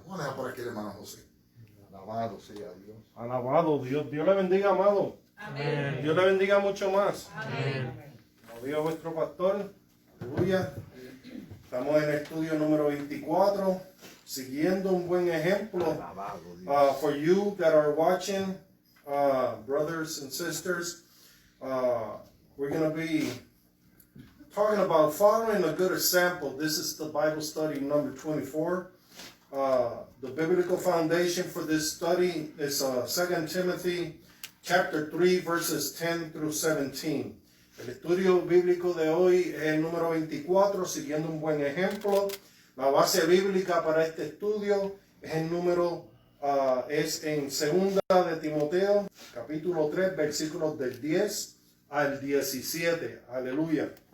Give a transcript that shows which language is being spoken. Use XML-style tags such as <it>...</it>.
<es>Vamos a dejar por aquí el hermano José. Alabado sea Dios. Alabado Dios. Dios le bendiga, amado. Amén. Dios le bendiga mucho más. Amén. Como dijo vuestro pastor, aleluya. Estamos en el estudio número 24, siguiendo un buen ejemplo.</es> <en>For you that are watching, brothers and sisters, we're going to be talking about following a good example. This is the Bible study number 24. The biblical foundation for this study is 2 Timothy chapter 3 verses 10 through 17.</en> <es>El estudio bíblico de hoy es el número 24, siguiendo un buen ejemplo. La base bíblica para este estudio es el número, es en 2 de Timoteo, capítulo 3, versículos del 10 al 17. Aleluya.</es>